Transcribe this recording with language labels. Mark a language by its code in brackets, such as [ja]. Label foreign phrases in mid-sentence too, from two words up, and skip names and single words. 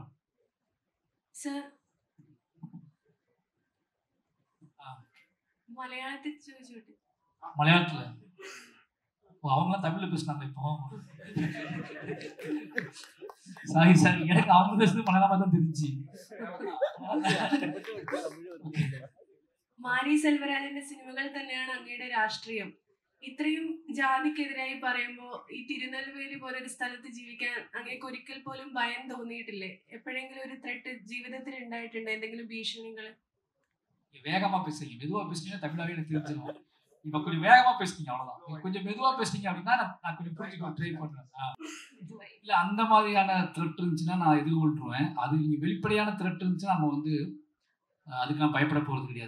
[ta] சார், மலையாளத்துல அவங்களாம் தமிழ்ல பேசினாங்க. இப்போ சாரி எனக்கு அவங்க பேசுறது மலையாளமா தான் தெரிஞ்சு. [ml] മാരി സെൽവരാജിന്റെ സിനിമകൾ തന്നെയാണ് അങ്ങയുടെ രാഷ്ട്രീയം. ഇത്രയും ജാതിക്കെതിരായി പറയുമ്പോൾ ഈ തിരുനെൽവേലി പോലൊരു സ്ഥലത്ത് ജീവിക്കാൻ അങ്ങേക്ക് ഒരിക്കൽ പോലും ഭയം തോന്നിയിട്ടില്ലേ? എപ്പോഴെങ്കിലും ഒരു ത്രെട്ട് ജീവിതത്തിൽ ഉണ്ടായിട്ടുണ്ട്, എന്തെങ്കിലും ഭീഷണികൾ? [ta] வேகமா பேசுறீங்க, மெதுவா பேசுனீங்கன்னா தமிழாவே எனக்கு தெரிஞ்சிடும். இப்ப கொஞ்சம் வேகமா பேசுனீங்க, அவ்வளவுதான். கொஞ்சம் மெதுவா பேசுனீங்க அப்படின்னா நான் கொஞ்சம் புரிஞ்சுக்க ட்ரை பண்றேன். இல்ல அந்த மாதிரியான த்ரெட் இருந்துச்சுன்னா நான் எதிர்கொள்றேன். அது நீங்க வெளிப்படையான த்ரெட் இருந்துச்சுன்னா நம்ம வந்து அதுக்கு நான் பயப்பட போகிறது கிடையாது.